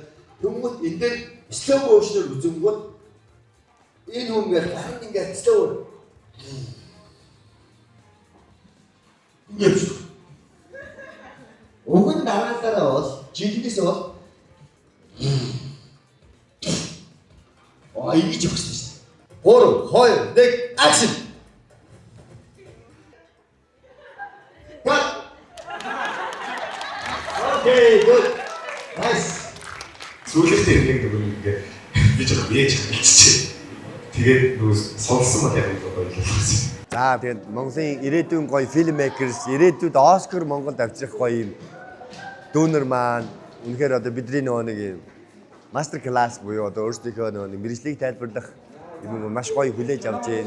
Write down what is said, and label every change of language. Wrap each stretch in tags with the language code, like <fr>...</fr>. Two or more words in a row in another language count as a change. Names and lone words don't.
<mn>Хүмүүс энэ дээр</mn> <en>slow motion-</en> <mn>оор үзэнгүүт энэ хүмүүс харин ингээд slow ингэж уг нь дараалалаа бол жинхэнээс бол ингэж өгсөн шүү дээ.</mn> <en>3 2 1 action. Okay, good. Nice.</en> <mn>Сүүлдээ нэг ингээд би жоо яаж хэлчихээ. Тэгээд нөгөө сонссон бол яг гоё болсон. За тэгээд Монголын ирээдүйн гоё фильммейкерс, ирээдүйд Оскар Монголд авчрах гоё юм дүүнер маань үнэхээр одоо бидний нөгөө нэг юм мастер класс буюу одоо өөрсдийнхөө нөгөө нэг мэргэжлийг тайлбарлах юм маш гоё хүлээж авч байна.</mn>